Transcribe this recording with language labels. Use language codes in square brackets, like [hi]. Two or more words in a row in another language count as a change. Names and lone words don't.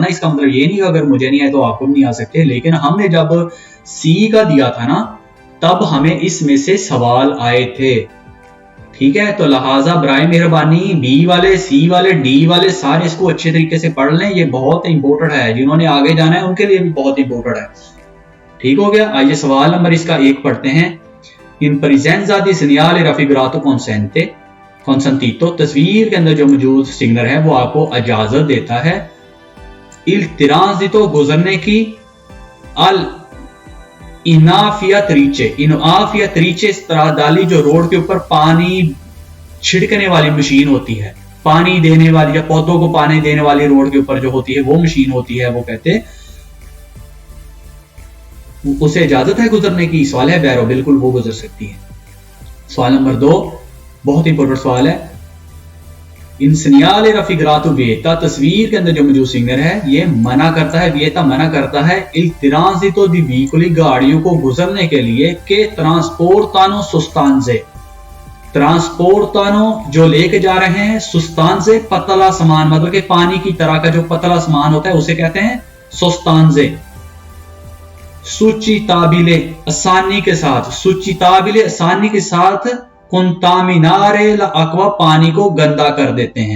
[hi] इसका मतलब ये नहीं अगर मुझे नहीं आए तो आपको नहीं आ सकते, लेकिन हमने जब सी का दिया था ना तब हमें इसमें से सवाल आए थे, ठीक है। तो लिहाजा बराए मेहरबानी बी वाले, सी वाले, डी वाले सारे इसको अच्छे तरीके से पढ़ लें। ये बहुत इंपॉर्टेंट है, जिन्होंने आगे जाना है उनके लिए भी बहुत इंपॉर्टेंट है, ठीक हो गया। आइए सवाल नंबर इसका 1 पढ़ते हैं। [it] in presenza di segnale raffigurato consentito, [hi] तस्वीर के अंदर जो मौजूद सिग्नल है वो आपको इजाजत देता है [it] il transito [hi] गुजरने की, [it] al inafiatrice stradali [hi] जो रोड के ऊपर पानी छिड़कने वाली मशीन होती है, पानी देने वाली या पौधों को पानी देने वाली रोड के ऊपर जो होती है वो मशीन होती है, वो कहते हैं उसे इजाजत है गुजरने की। सवाल है बैरो, बिल्कुल वो गुजर सकती है। सवाल नंबर 2 बहुत इंपॉर्टेंट सवाल है। [it] in segnale raffigurato vieta, [hi] तस्वीर के अंदर जो मौजूद सिग्नल है ये मना करता है, विएता मना करता है [it] il transito di veicoli, [hi] गाड़ियों को गुजरने के लिए, [it] che trasportano sostanze, [hi] ट्रांसपोर्टानो जो लेके जा रहे हैं, सुस्तानजे पतला सामान, मतलब कि पानी की तरह का जो पतला सामान होता है उसे कहते हैं सोस्तानजे। सुचिताबिले आसानी के साथ, सुचिताबिले आसानी के साथ, [it] contaminare acqua [hi] पानी को गंदा कर देते हैं।